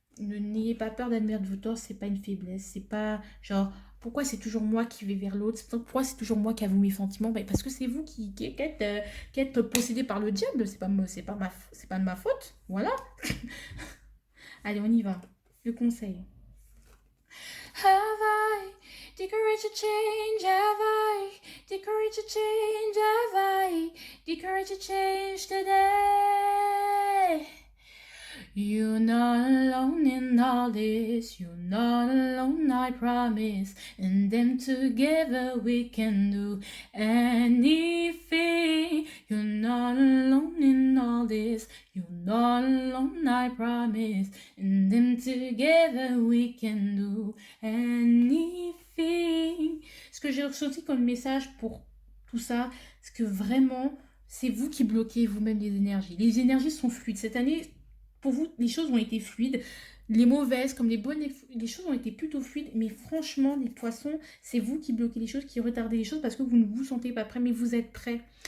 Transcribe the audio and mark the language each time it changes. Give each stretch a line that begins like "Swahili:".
French: N'ayez pas peur d'admettre vos torts, c'est pas une faiblesse, c'est pas genre pourquoi c'est toujours moi qui vais vers l'autre, pourquoi c'est toujours moi qui avoue mes sentiments, ben, parce que c'est vous qui êtes possédé par le diable, c'est pas de ma faute, voilà. Allez, on y va. Le conseil.
English: Have I the courage to change? Have I the courage to change? Have I the courage to change today? You're not alone in all this, you're not alone, I promise. And then together we can do anything. You're not alone in all this, you're not alone, I promise. And then together we can do anything.
French: Ce que j'ai ressenti comme message pour tout ça, c'est que vraiment, c'est vous qui bloquez vous-même les énergies. Les énergies sont fluides. Cette année, pour vous, les choses ont été fluides. Les mauvaises comme les bonnes, les choses ont été plutôt fluides. Mais franchement, les poissons, c'est vous qui bloquez les choses, qui retardez les choses parce que vous ne vous sentez pas prêt, mais vous êtes prêt.